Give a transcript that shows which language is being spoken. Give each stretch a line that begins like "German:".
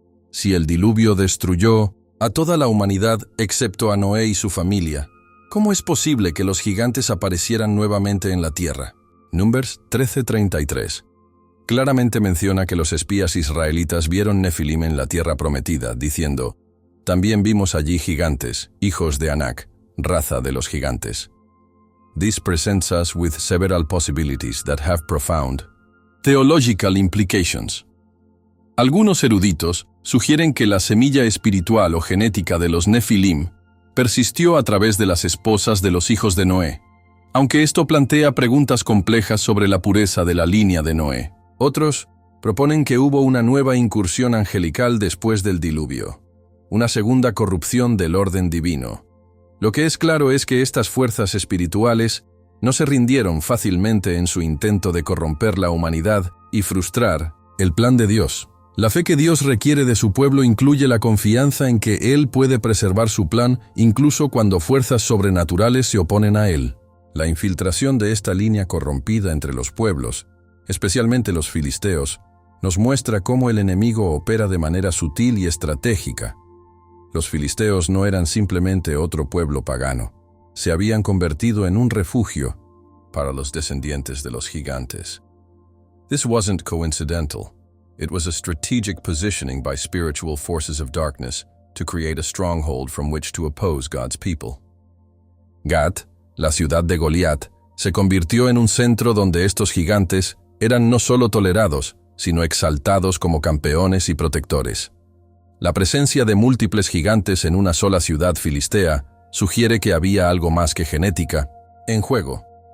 Spanish: Si el diluvio destruyó a toda la humanidad excepto a Noé y su familia, ¿cómo es posible que los gigantes aparecieran nuevamente en la tierra? Números 13:33. Claramente menciona que los espías israelitas vieron Nefilim en la tierra prometida, diciendo: «También vimos allí gigantes, hijos de Anak, raza de los gigantes».
English: This presents us with several possibilities that have profound theological implications.
Spanish: Algunos eruditos sugieren que la semilla espiritual o genética de los Nefilim persistió a través de las esposas de los hijos de Noé, aunque esto plantea preguntas complejas sobre la pureza de la línea de Noé. Otros proponen que hubo una nueva incursión angelical después del diluvio, una segunda corrupción del orden divino. Lo que es claro es que estas fuerzas espirituales no se rindieron fácilmente en su intento de corromper la humanidad y frustrar el plan de Dios. La fe que Dios requiere de su pueblo incluye la confianza en que Él puede preservar su plan incluso cuando fuerzas sobrenaturales se oponen a Él. La infiltración de esta línea corrompida entre los pueblos, especialmente los filisteos, nos muestra cómo el enemigo opera de manera sutil y estratégica. Los filisteos no eran simplemente otro pueblo pagano, se habían convertido en un refugio para los descendientes de los gigantes.
English: This wasn't coincidental. It was a strategic positioning by spiritual forces of darkness to create a stronghold from which to oppose God's people.
Spanish: Gat, la ciudad de Goliat, se convirtió en un centro donde estos gigantes eran no solo tolerados, sino exaltados como campeones y protectores. La presencia de múltiples gigantes en una sola ciudad filistea sugiere que había algo más que genética en juego.